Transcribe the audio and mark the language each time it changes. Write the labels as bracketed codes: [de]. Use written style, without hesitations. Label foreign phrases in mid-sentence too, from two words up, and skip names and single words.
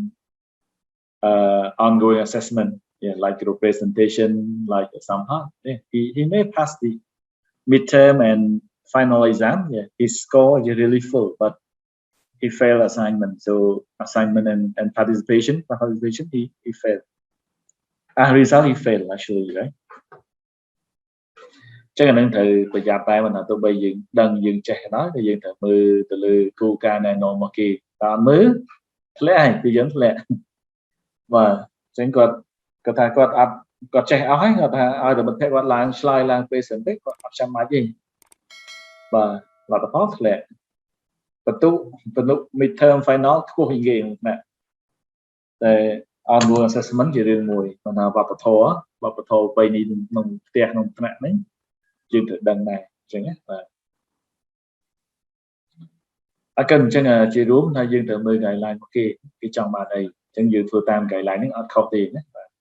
[en] ongoing assessment like the presentation like somehow he may pass the midterm and final exam his score is really full but he failed assignment so assignment and participation he failed as a result he failed actually right [km] ចឹងអានឹងត្រូវប្រយ័ត្នតែមិនថាទោះបីយើងដឹងយើងចេះដល់តែយើងត្រូវមើលទៅលើគោលការណ៍ណែ នាំរបស់គេតើមើលធ្លាក់ហើយពីយើងធ្លាក់បាទអញ្ចឹងគាត់ថាគាត់ចេះអស់ហើយគាត់ថាឲ្យតែមិត្តភក្តិគាត់ឡើងឆ្លើយឡើងពេលសិនទេគាត់អត់ចាំបាច់ទេបាទលទ្ធផលធ្លាក់បន្ទុក [en] midterm final [km] ខ្ពស់ជាងគេណាតែ [en] ongoing assessment [km] ជារឿងមួយគាត់ថាវប្បធម៌បីនេះក្នុងផ្ទះក្នុងថ្នាក់នេះយើងត្រូវដឹងដែរអញ្ចឹងណាបាទ អញ្ចឹងជារួមថាយើងត្រូវមើល guideline របស់គេចង់បានអីអញ្ចឹងយើងធ្វើតាម guideline ហ្នឹងអត់ខុសទេណា